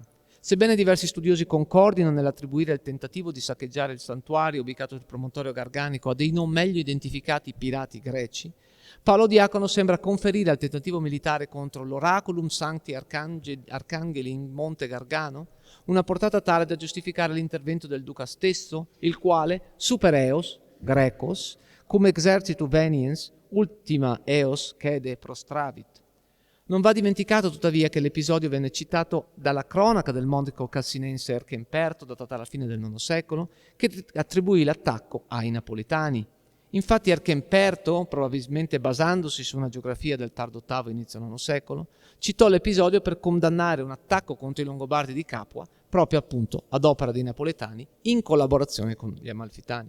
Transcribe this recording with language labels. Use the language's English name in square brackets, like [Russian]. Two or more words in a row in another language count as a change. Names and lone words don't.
[Italian] Sebbene diversi studiosi concordino nell'attribuire il tentativo di saccheggiare il santuario ubicato sul promontorio garganico a dei non meglio identificati pirati greci, Paolo Diacono sembra conferire al tentativo militare contro l'Oraculum Sancti Arcangeli in Monte Gargano una portata tale da giustificare l'intervento del duca stesso, il quale, [Latin] super eos, Grecos, cum exercitu veniens, ultima eos cede prostravit. [Italian] Non va dimenticato tuttavia che l'episodio venne citato dalla cronaca del monaco cassinense Erchemperto, datata alla fine del IX secolo, che attribuì l'attacco ai napoletani. Infatti Erchemperto, probabilmente basandosi su una geografia del tardo VIII inizio IX secolo, citò l'episodio per condannare un attacco contro i Longobardi di Capua, proprio appunto ad opera dei napoletani, in collaborazione con gli Amalfitani.